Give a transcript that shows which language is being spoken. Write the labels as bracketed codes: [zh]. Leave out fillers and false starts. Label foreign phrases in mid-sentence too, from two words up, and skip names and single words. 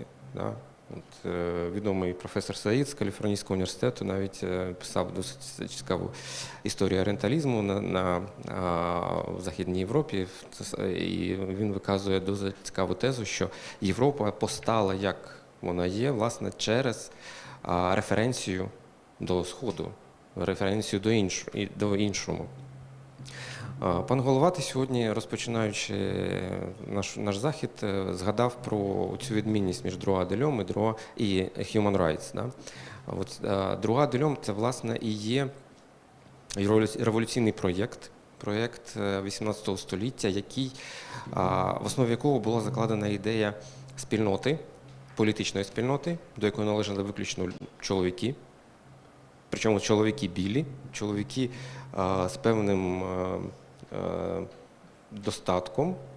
[uk] От, відомий професор Саїд з Каліфорнійського університету навіть писав досить цікаву історію орієнталізму в Західній Європі, і він виказує дуже цікаву тезу, що Європа постала, як вона є, власне, через референцію до Сходу, референцію до іншому. Пан Головатий сьогодні, розпочинаючи наш захід, згадав про цю відмінність між [fr] droit de l'homme [uk] і [en] human rights. [fr] Droit de l'homme – [uk] це, власне, і є революційний проєкт 18 століття, в основі якого була закладена ідея спільноти, політичної спільноти, до якої належали виключно чоловіки, причому чоловіки білі, чоловіки з певним достатком.